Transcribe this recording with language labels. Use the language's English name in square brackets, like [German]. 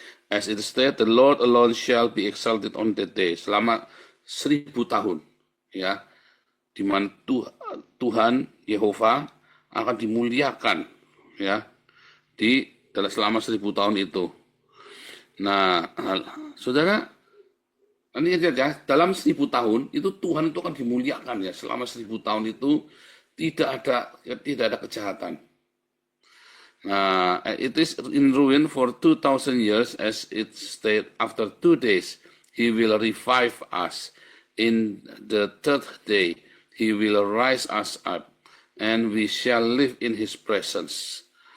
[English] As it states, the Lord alone shall be exalted on that day. [Indonesian] Selama 1.000 tahun ya, di mana Tuhan Yehova akan dimuliakan ya selama 1.000 tahun itu. Nah, saudara, ini aja dalam 1.000 tahun itu Tuhan itu akan dimuliakan ya, selama 1.000 tahun itu tidak ada kejahatan. [English] Nah, it is in ruin for 2,000 years, as it stated, after 2 days he will revive us. In the third day he will rise us up, and we shall live in His presence.